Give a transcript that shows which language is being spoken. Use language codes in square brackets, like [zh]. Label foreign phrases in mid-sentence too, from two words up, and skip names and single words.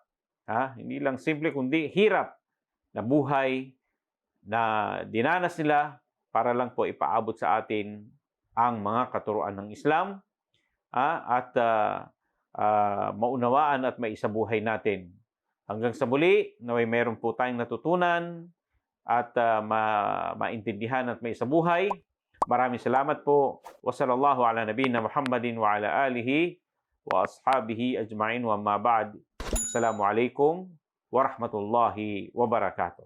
[tl] Hindi lang simple kundi hirap na buhay na dinanas nila para lang po ipaabot sa atin ang mga katuruan ng Islam at maunawaan at maisabuhay natin. Hanggang sa muli, naway meron po tayong natutunan at maintindihan at maisabuhay. Maraming salamat po. [ar] وصلى الله على نبينا محمد وعلى آله وأصحابه أجمعين وما بعد. السلام عليكم ورحمة الله وبركاته.